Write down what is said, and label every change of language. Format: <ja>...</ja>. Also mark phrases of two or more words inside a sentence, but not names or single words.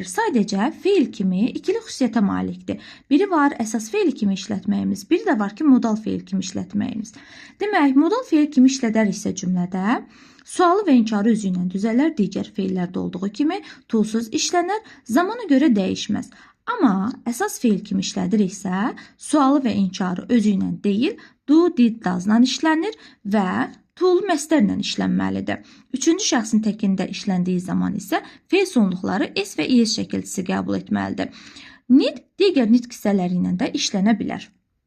<az>Sadəcə feil kimi ikili xüsusiyyətə malikdir. Biri var əsas feil kimi işlətməyimiz, biri də var ki modal feil kimi işlətməyimiz. Demək, modal feil kimi işlədəriksə cümlədə sualı və inkarı özü ilə düzələr, digər feillərdə olduğu kimi to-suz işlənər, zamana görə dəyişməz. Amma əsas feil kimi işlədiriksə, sualı və inkarı özü ilə deyil,</az> <en>do, did,</en> <az>does-la işlənir və to-lu məstərlə işlənməlidir. Üçüncü şəxsin təkində işləndiyi zaman isə feil sonluqları s və is şəkilçisi qəbul etməlidir. Need digər nitq hissələri ilə də işlənə bilər.</az>